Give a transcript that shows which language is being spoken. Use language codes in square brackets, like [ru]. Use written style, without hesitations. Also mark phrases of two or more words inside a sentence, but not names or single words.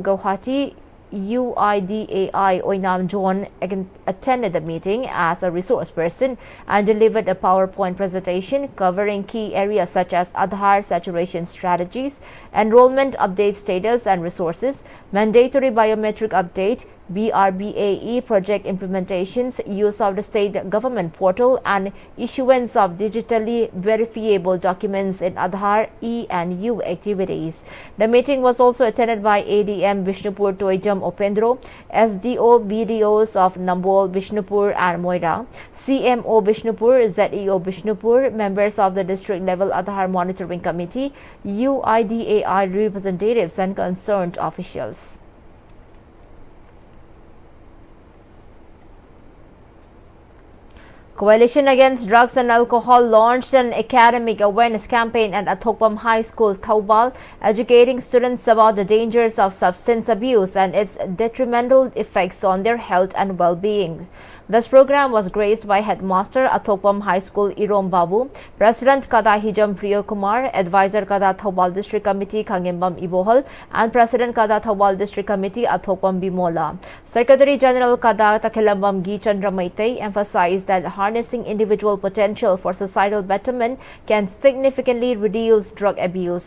[en] Guwahati UIDAI Oinam John attended the meeting as a resource person and delivered a PowerPoint presentation covering key areas such as Aadhaar saturation strategies, enrollment update status and resources, mandatory biometric update, BRBAE project implementations, use of the state government portal and issuance of digitally verifiable documents in Aadhaar E and U activities. The meeting was also attended by ADM Bishnupur Toijam Opendro, SDO BDOs of Nambol, Bishnupur and Moira, CMO Bishnupur, ZEO Bishnupur, members of the district level Aadhaar Monitoring Committee, UIDAI representatives and concerned officials. Coalition Against Drugs and Alcohol launched an academic awareness campaign at Athokpam High School, Thoubal, educating students about the dangers of substance abuse and its detrimental effects on their health and well-being. This program was graced by Headmaster Athokpam High School Irom Babu, President Kada Hijam Priyo Kumar, Advisor Kada Thoubal District Committee Khangimbam Ibohal, and President Kada Thoubal District Committee Athokpam Bimola. Secretary General Kada Takilambam Gi Chandra Maitay emphasized that harnessing individual potential for societal betterment can significantly reduce drug abuse.